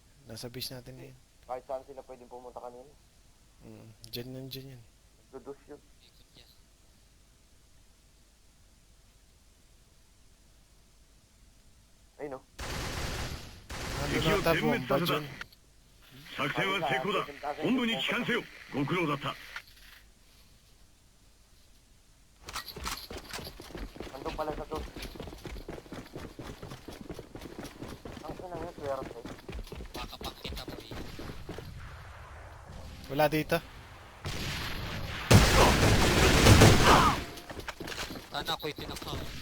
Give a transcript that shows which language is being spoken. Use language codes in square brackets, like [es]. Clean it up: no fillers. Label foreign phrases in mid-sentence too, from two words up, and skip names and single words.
[tl] Nasa base natin na yun. Kahit saan sila pwedeng pumunta kanina. Dyan yan. Dudus yun. Ay no. Nandun ata bomba dyan. [ja] 作戦は成功だ。本部に帰還せよ。ご苦労だった。 [tl] Nandun pala sa dos. Ang sinang yun, swerte. Makapagkita mo eh. Wala dito. Sana ako'y tinakam.